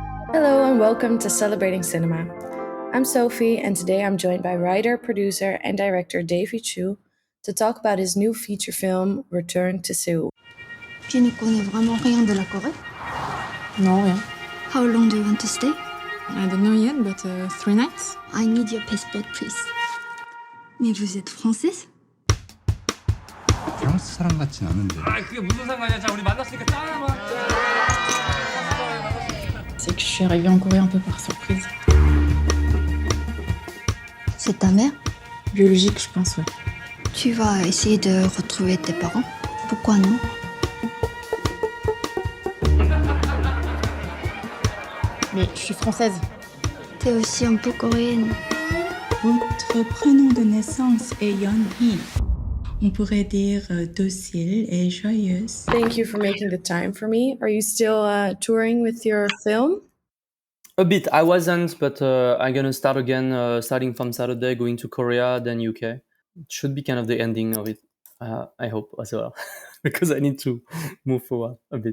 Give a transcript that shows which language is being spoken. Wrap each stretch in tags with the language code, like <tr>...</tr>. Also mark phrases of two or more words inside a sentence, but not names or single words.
<en>Hello and welcome to Celebrating Cinema. I'm Sophie, and today I'm joined by writer, producer, and director Davy Chou to talk about his new feature film, Return to Seoul.</en> <fr>Tu ne connais vraiment rien de la Corée? Non, rien.</fr> <en>How long do you want to stay? I don't know yet, but 3 nights. I need your passport, please.</en> <fr>Mais vous êtes française?</fr> <ko>프랑스 사람 같진 않은데. 그게 무슨 상관이야? 자, 우리 만났으니까 짠 한번.</ko> <fr>C'est que je suis arrivée en Corée un peu par surprise. C'est ta mère? Biologique, je pense, ouais. Tu vas essayer de retrouver tes parents? Pourquoi non? Mais je suis française. T'es aussi un peu coréenne. Votre prénom de naissance est Yeon-hee. On pourrait dire docile et joyeuse.</fr> <en>Thank you for making the time for me. Are you still touring with your film? A bit. I wasn't, but I'm gonna start again, starting from Saturday, going to Korea, then UK. It should be kind of the ending of it. I hope as well, because I need to move forward a bit.</en>